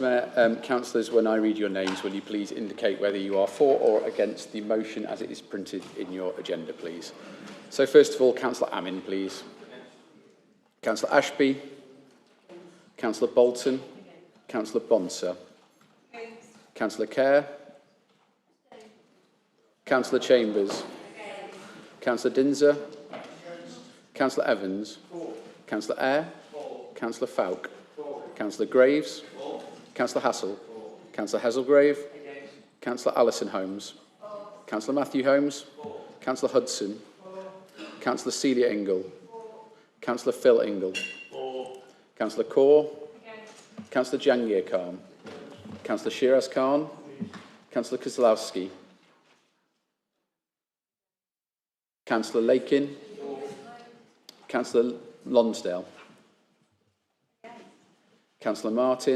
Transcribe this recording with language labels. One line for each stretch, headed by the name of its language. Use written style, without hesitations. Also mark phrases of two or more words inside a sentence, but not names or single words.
English: Mayor. Councillors, when I read your names, will you please indicate whether you are for or against the motion as it is printed in your agenda, please? So first of all, Councillor Amin, please. Councillor Ashby. Councillor Bolton. Councillor Bonser. Councillor Kerr. Councillor Chambers. Councillor Dinser. Councillor Evans. Councillor Eyre. Councillor Falk. Councillor Graves. Councillor Hassel. Councillor Hazelgrave. Councillor Alison Holmes. Councillor Matthew Holmes. Councillor Hudson. Councillor Celia Ingle. Councillor Phil Ingle. Councillor Kaur. Councillor Jangir Khan. Councillor Shiraz Khan. Councillor Kozlowski. Councillor Lakin. Councillor Lonsdale. Councillor Martin.